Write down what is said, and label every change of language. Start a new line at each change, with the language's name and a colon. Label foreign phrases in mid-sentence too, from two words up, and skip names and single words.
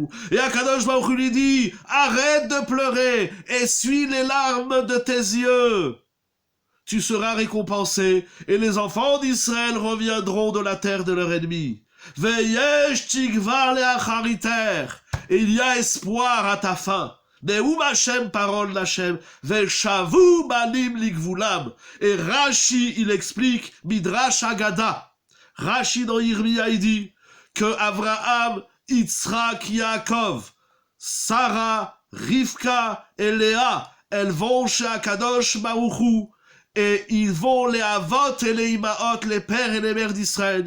French: Et Akadosh Baruch Hu lui dit, arrête de pleurer, essuie les larmes de tes yeux. Tu seras récompensé, et les enfants d'Israël reviendront de la terre de leur ennemi.
Hebrew: ויש תקווה לאחריתך,
French: et il y a espoir à ta fin.
Hebrew: נאם השם,
French: parole d'Hashem,
Hebrew: ושבו בנים לגבולם.
French: Et Rashi, il explique,
Hebrew: מדרש אגדה.
French: Rashi dans Yirmia, il dit que Avraham, Yitzhak, Yaakov, Sarah, Rivka et Léa, elles vont chez Akadosh Baruch Hu, et ils vont les Avot et les Imaot, les pères et les mères d'Israël.